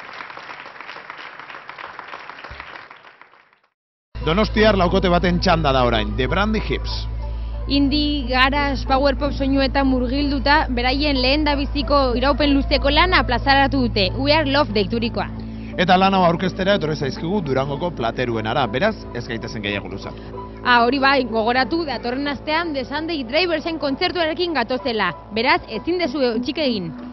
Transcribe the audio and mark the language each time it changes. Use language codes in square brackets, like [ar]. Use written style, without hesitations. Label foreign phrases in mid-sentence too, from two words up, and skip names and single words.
[eu] Donostiar laukote baten txanda da orain, The Brandy Hips. [en] Indie, garage, power pop [eu] soinuetan murgilduta, beraien lehen dabiziko iraupen luzeko lana plazaratu dute, We Are Love deiturikoa. Eta lan hau aurkeztera etorri zaizkigu Durangoko plateruenara, beraz, ez gaitezen gehiago luzatu. Hori bai, gogoratu datorren astean The Sunday Driversen kontzertuarekin gatozela, beraz, ezin dezu txik egin.